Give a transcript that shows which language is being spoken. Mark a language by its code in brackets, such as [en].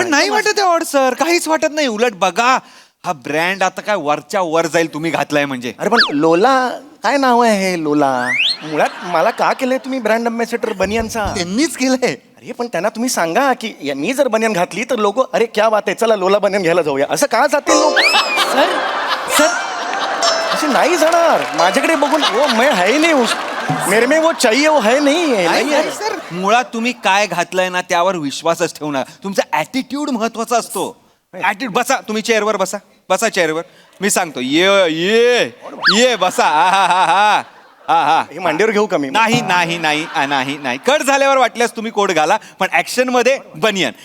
[mr] पण नाही वाटत आहे ऑड सर, काहीच वाटत नाही. उलट बघा हा ब्रँड आता काय वरच्या वर जाईल तुम्ही घातलाय म्हणजे. अरे पण लोला काय नाव आहे हे लोला? मुळात मला का केलंय तुम्ही ब्रँड अम्बॅसेडर बनियानचा? त्यांनीच केलंय. अरे पण त्यांना तुम्ही सांगा की मी जर बनियान घातली तर लोक अरे क्या बात आहे चला लोला बनियान घ्यायला जाऊया असं का जातील लोक? सर असे नाही जाणार. माझ्याकडे बघून [hi] वो मैं है ही नहीं, मेरे में वो चाहिए वो है नहीं है. [mr] सर मुळात तुम्ही काय घातलंय ना त्यावर विश्वासच ठेवणार. तुमचा ऍटिट्यूड महत्वाचा असतो. ऍटिट्यूड. बसा तुम्ही चेअरवर बसा चेअरवर. मी सांगतो ये बसा. हा हे मांडीवर घेऊ का मी? नाही. कट झाल्यावर वाटल्यास तुम्ही कोट घाला, पण ऍक्शन मध्ये बनियन.